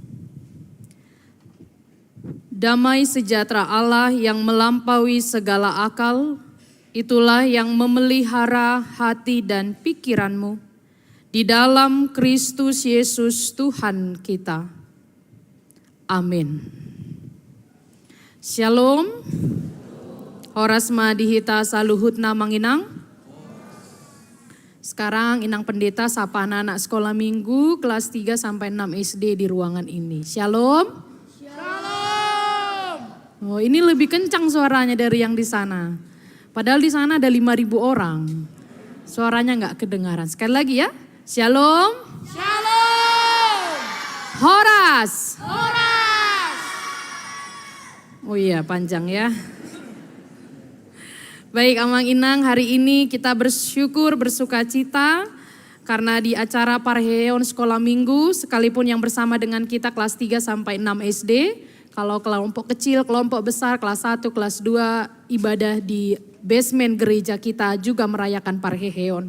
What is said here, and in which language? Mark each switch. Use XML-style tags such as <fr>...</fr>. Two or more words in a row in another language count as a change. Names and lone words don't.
<id>Damai sejahtera Allah yang melampaui segala akal, itulah yang memelihara hati dan pikiranmu di dalam Kristus Yesus Tuhan kita. Amin. Shalom.</id> <bbc>Horas madihita saluhutna manginang.</bbc> <id>Sekarang Inang Pendeta sapa anak-anak sekolah minggu kelas 3 sampai 6 SD di ruangan ini. Shalom. Oh, ini lebih kencang suaranya dari yang di sana. Padahal di sana ada 5.000 orang. Suaranya nggak kedengaran. Sekali lagi ya. Shalom. Shalom. Horas. Horas. Oh iya, panjang ya. Baik Amang Inang, hari ini kita bersyukur, bersuka cita karena di acara Parheon Sekolah Minggu, sekalipun yang bersama dengan kita kelas 3 sampai 6 SD, kalau kelompok kecil, kelompok besar, kelas 1, kelas 2, ibadah di basement gereja kita juga merayakan Parheon.</id>